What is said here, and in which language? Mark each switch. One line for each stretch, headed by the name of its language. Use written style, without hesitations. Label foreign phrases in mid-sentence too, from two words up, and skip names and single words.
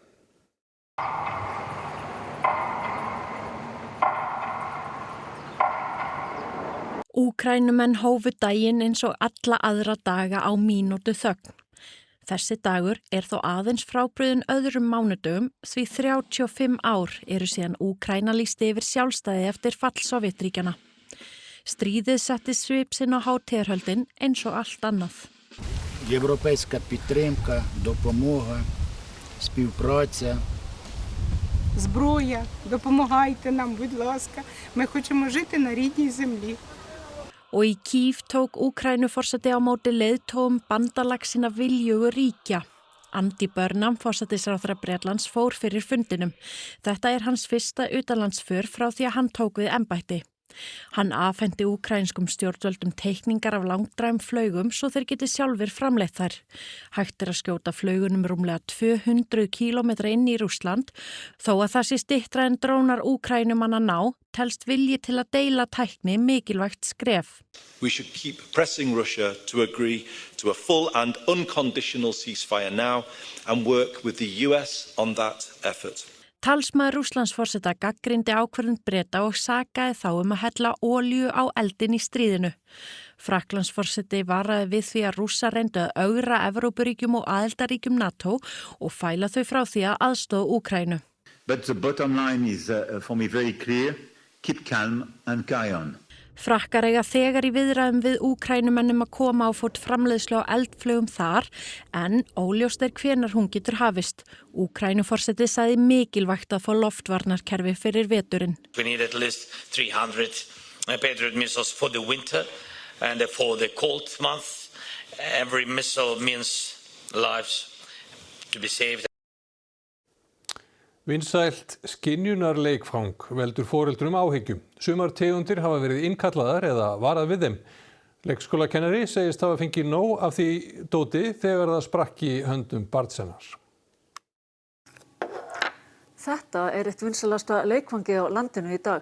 Icelandic: Úkraínumenn hófu daginn eins og alla aðra daga á mínútu þögn. Þessi dagur þó aðeins frábrugðinn öðrum mánudögum því 35 ár eru síðan Úkraína lýsti yfir sjálfstæði eftir fall Sovétríkjanna. Stríðið setti svip sinn á hátíðarhöldin eins og allt annað.
Ukrainian: Європейська підтримка, допомога, співпраця. Зброя, допомагайте нам, будь ласка. Ми хочемо жити на рідній землі.
Icelandic: Og í Kív tók Úkraínuforseti á móti leiðtogum bandalagsina viljugu ríkja. Andy Burnham, forsætisráðherra Bretlands, fór fyrir fundinum. Þetta hans fyrsta utanlandsför frá því að hann tók við embætti. Hann afhendi úkraínskum stjórnvöldum teikningar af langdrægum flaugum svo þeir geti sjálfur framleitt þær. Hægt að skjóta flaugunum rúmlega 200 kílómetra inn í Rússland, þó að það sé styttra en drónar Úkraínumanna ná, telst vilji til að deila tækni mikilvægt skref.
English: We should keep pressing Russia to agree to a full and unconditional ceasefire now and work with the US on that effort.
Icelandic: Talsmaður Rússlandsforseta gagnrýndi ákvörðun Breta og sakaði þá að hella olíu á eldin í stríðinu. Frakklandsforseti varaði við því að Rússar reyndu að ögra Evrópuríkjum og aðildarríkjum NATO og fæla þau frá því að aðstoða Úkraínu.
English: But the bottom line is for me very clear, keep calm and carry on.
Icelandic: Frakkar eiga þegar í viðræðum við Úkrænumennum að koma á fót framleiðslu á eldflaugum þar, en óljóst hvenær hún getur hafist. Úkrænuforseti sagði mikilvægt að fá loftvarnarkerfi fyrir veturinn.
English: We need at least 300 Patriot missiles for the winter and for the cold month. Every missile means lives to be saved.
Icelandic: Vinsælt skynjunarleikfang veldur foreldrum áhyggjum. Sumar tegundir hafa verið innkallaðar eða varað við þeim. Leikskólakennari segist hafa fengið nóg af því dóti þegar það sprakk í höndum barns hennar. Þetta eitt vinsælasta leikfangið á landinu í dag.